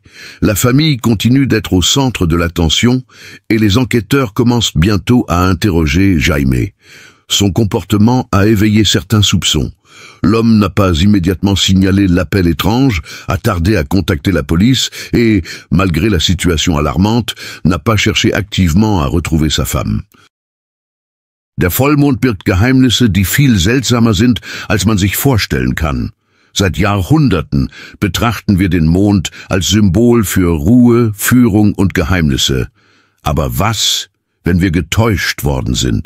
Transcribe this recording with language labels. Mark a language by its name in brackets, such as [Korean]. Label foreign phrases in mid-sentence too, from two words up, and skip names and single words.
[French] La famille continue d'être au centre de l'attention et les enquêteurs commencent bientôt à interroger Jaime. Son comportement a éveillé certains soupçons. L'homme n'a pas immédiatement signalé l'appel étrange, a tardé à contacter la police et, malgré la situation alarmante, n'a pas cherché activement à retrouver sa femme. [German] Der Vollmond birgt Geheimnisse, die viel seltsamer sind, als man sich vorstellen kann. Seit Jahrhunderten betrachten wir den Mond als Symbol für Ruhe, Führung und Geheimnisse. Aber was, wenn wir getäuscht worden sind?